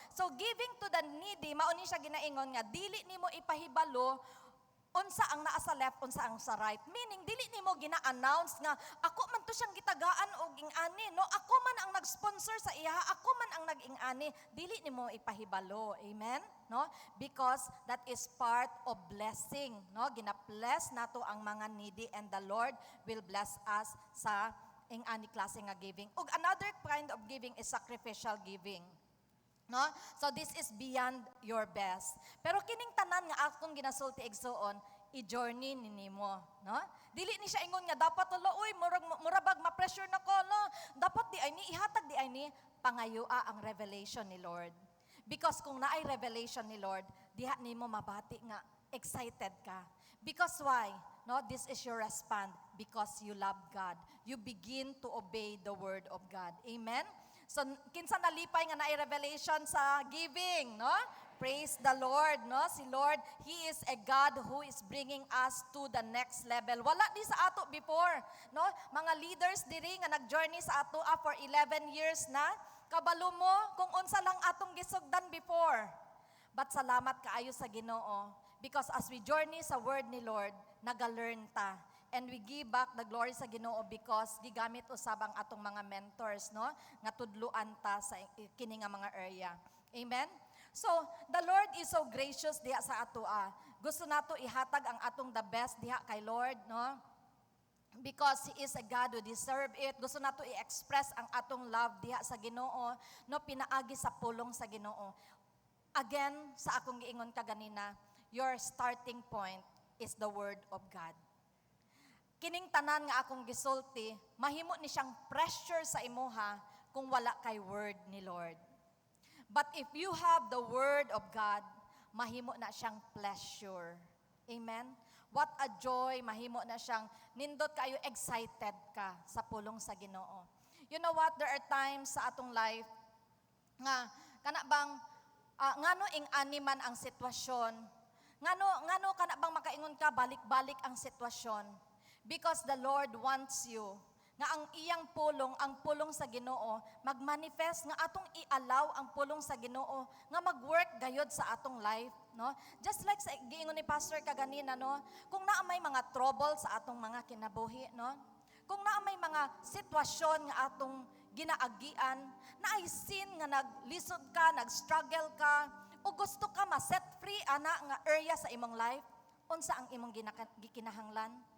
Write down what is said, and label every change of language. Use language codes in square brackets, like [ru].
[en] So giving to the needy, [ceb] mauni siya ginaingon nga dili nimo ipahibalo unsa ang naa sa left, unsa ang sa right. Meaning, dili nimo gina-announce nga, ako man to siyang gitagaan o ging-ani, no? Ako man ang nag-sponsor sa iya, ako man ang nag-ing-ani. Dili nimo ipahibalo. Amen? No? [en] Because that is part of blessing, no? [ceb] Gina-bless nato ang mga needy [en] and the Lord will bless us [ceb] sa ing-ani klase nga giving. [en] Ug another kind of giving is sacrificial giving. No? So this is beyond your best. [ceb] Pero kining tanan nga akong ginasulti igsuon, i-journey nimo, no? Dili ni siya ingon nga dapat ulo uy murabag ma-pressure nako, no? Dapat di ay ni ihatag di ay ni pangayua ang revelation ni Lord. Because kung naay revelation ni Lord, diha nimo mabati nga excited ka. [en] Because why? No, this is your response because you love God. You begin to obey the word of God. Amen. [ceb] So, kinsa nalipay nga naay revelation sa giving, no? [en] Praise the Lord, no? Si Lord, He is a God who is bringing us to the next level. [ceb] Wala di sa ato before, no? Mga leaders diri nga nag-journey sa ato for 11 years na. Kabalo mo kung unsa lang atong gisugdan before. But salamat kaayo sa Ginoo because [en] as we journey [ceb] sa word ni Lord, naga-learn ta. [en] And we give back the glory [ceb] sa Ginoo because gigamit usab ang atong mga mentors, no? Nga tudluan ta sa kini nga mga area. Amen? [en] So, the Lord is so gracious [ceb] diha sa ato. Gusto nato ihatag ang atong the best diha kay Lord, no? [en] Because He is a God who deserve it. [ceb] Gusto nato i-express ang atong love diha sa Ginoo, no? Pinaagi sa pulong sa Ginoo. Again, sa akong giingon kaganina, [en] your starting point is the word of God. [ceb] Kining tanan nga akong gisulti, mahimo ni siyang pressure sa imuha kung wala kay word ni Lord. [en] But if you have the word of God, [ceb] mahimo na siyang pleasure. [en] Amen? What a joy, [ceb] mahimo na siyang nindot kayo, excited ka sa pulong sa Ginoo. [en] You know what? There are times [ceb] sa atong life nga kana bang ngano ing animan ang sitwasyon. Ngano kana bang makaingon ka balik-balik ang sitwasyon. [en] Because the Lord wants you [ceb] nga ang iyang pulong, ang pulong sa Ginoo, magmanifest nga atong i-allow ang pulong sa Ginoo nga mag-work gayod sa atong life, no? Just like sa giingon ni Pastor kaganina, no? Kung naa may mga trouble sa atong mga kinabuhi, no? Kung naa may mga sitwasyon nga atong ginaagian, na ay sin nga naglisod ka, nag-struggle ka, o gusto ka ma-set free ana nga area sa imong life, unsa ang imong gikinahanglan?